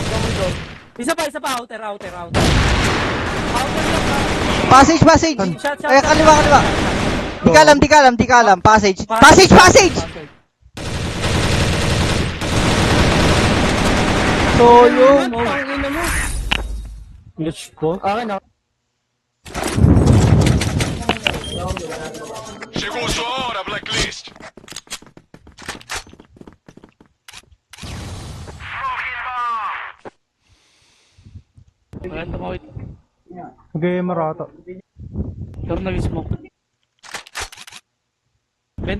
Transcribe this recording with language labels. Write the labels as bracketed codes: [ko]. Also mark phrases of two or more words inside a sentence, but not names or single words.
[tl] Isa pa, outer. Outer lang ah. Passage. Shot. Ay, kaliwa. Di ka alam. Passage. Solo. Tangina mo. [en] Let's go. [tl] Akin ako. [pt] Chegou sua hora, Blacklist. [tl] Wala tumawid. Okay, Marata. Pero nag-smoke. Bent.